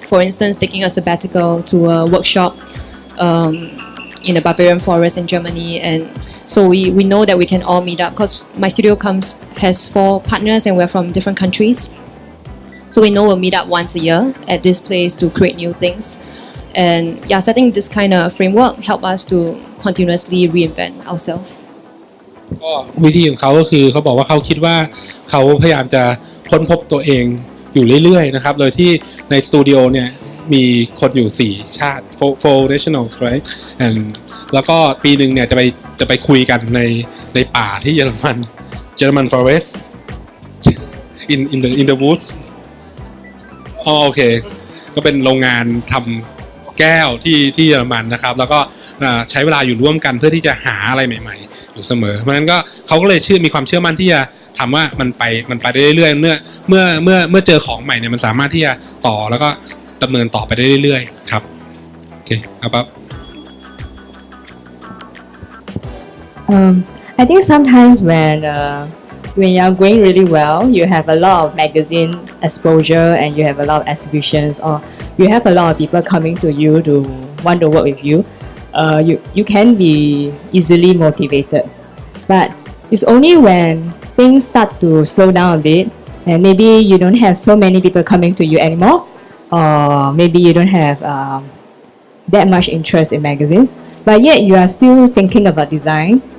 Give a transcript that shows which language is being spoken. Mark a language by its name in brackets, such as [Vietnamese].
[English] For instance, taking a sabbatical to a workshop in the Bavarian Forest in Germany, and so we know that we can all meet up because my studio has 4 partners and we're from different countries. So we know we'll meet up once a year at this place to create new things. And yeah, setting this kind of framework help us to continuously reinvent ourselves. [Thai] ก็วิธีของเขาก็คือเขาบอกว่าเขาคิดว่าเขาพยายามจะค้นพบตัวเองอยู่เรื่อยๆนะครับโดยที่ในสตูดิโอเนี่ยมีคนอยู่4ชาติ [English] four nationals right and [Thai] แล้วก็ปีหนึ่งเนี่ยจะไปคุยกันในป่าที่เยอรมัน [English] German forest in the woods [Thai] โอเคก็เป็นโรงงานทำแก้วที่เยอรมันนะครับแล้วก็ใช้เวลาอยู่ร่วมกันเพื่อที่จะหาอะไรใหม่ๆอยู่เสมอเพราะฉะนั้นก็เขาก็เลยมีความเชื่อมั่นที่จะทำว่ามันไปได้เรื่อยๆเมื่อเจอของใหม่เนี่ยมันสามารถที่จะต่อแล้วก็ดำเนินต่อไปได้เรื่อยๆครับโอเคครับ [English] I think sometimes when you're going really well, you have a lot of magazine exposure and you have a lot of exhibitions, or you have a lot of people coming to you to want to work with you. You can be easily motivated, but it's only when things start to slow down a bit, and maybe you don't have so many people coming to you anymore, or maybe you don't have that much interest in magazines, but yet you are still thinking about design.